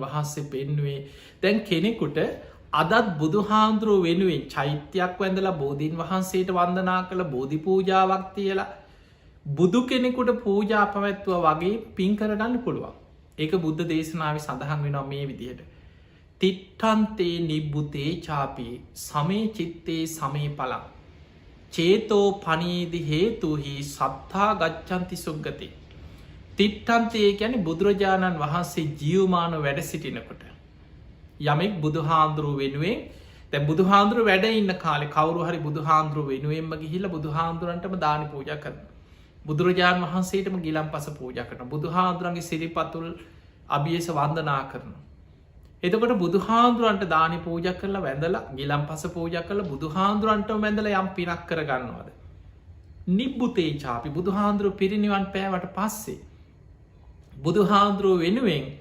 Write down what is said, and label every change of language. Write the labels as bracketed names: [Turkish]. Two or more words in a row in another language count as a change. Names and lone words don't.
[Sinhala] වහන්සේ පෙන්නුවේ දැන් කෙනෙකුට අදත් බුදු හාමුදුරුව වෙනුවෙන් චෛත්‍යයක් වැඳලා බෝධීන් වහන්සේට වන්දනා කළ බෝධි පූජාවක් තියලා බුදු කෙනෙකුට පූජා පවැත්තුව වගේ පින් කරගන්න පුළුවන් ඒක බුද්ධ දේශනාව සඳහන් වෙනවා මේ විදිහට [Pali] තිට්ටන්තේ නිබ්බුතේ චාපී සමේ චිත්තේ සමේ පලක් චේතෝ පනීදි හේතුහි සත්තා ගච්චන්ති සුග්ගති [Sinhala] තිට්ටන්තේ ගැන බුදුරජාණන් වහන්සේ ජීවමාන වැඩ සිටිනකොට යමෙක් බුදු හාන්දුරුව වෙනුවෙන් තැ බුදු හාන්දුරුව වැඩ ඉන්න කාලෙ කවරු හරි බුදු හාන්දුරුව වෙනුවෙන්ම ගිහිල බුදු හාන්දුරන්ටම දාන පූජ කරන බුදුරජාණන් වහන්සේටම ගිලම් පස පූජ කරන බුදු හාන්දුරන්ගේ සිරිපතුල් අභියස වන්දනා කරන එතකොට බුදු හාන්දුරන්ට දානි පූජ කරලා වැඳලා ගිලම් පස පූජ කළ බුදු හාන්දුරන්ට වැඳල යම් පිනක් කරගන්නවාද [Pali] නිබ්බුතේ චාපි [Sinhala] බුදු හාන්දුරුව පිරිනිවන් පෑවට පස්සේ බුදු හාන්දුරුව වෙනුවෙන්